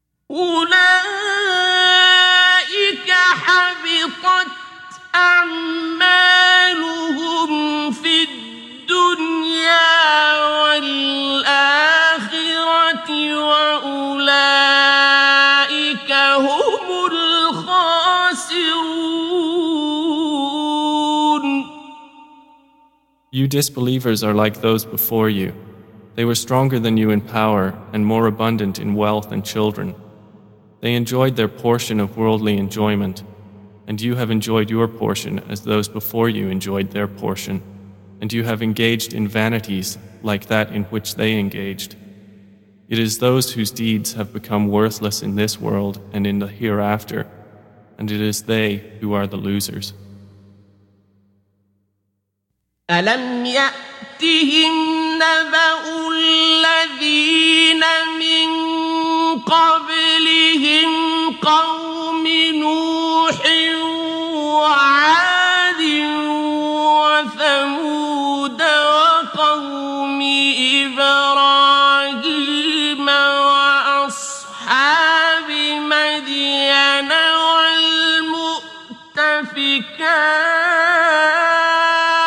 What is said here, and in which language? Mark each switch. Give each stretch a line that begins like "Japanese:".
Arabic: أولئك حبطت أعمالهم في الدنيا والآخرة وأولئك هم الخاسرون.
English: You disbelievers are like those before you. They were stronger than you in power and more abundant in wealth and children. They enjoyed their portion of worldly enjoyment, and you have enjoyed your portion as those before you enjoyed their portion, and you have engaged in vanities like that in which they engaged. It is those whose deeds have become worthless in this world and in the hereafter, and it is they who are the losers.
Arabic: ألم يأتهم نبأ الذين من قبلهم قوم نوح وعاد وثمود وقوم إبراهيم وأصحاب مدين والمؤتفكات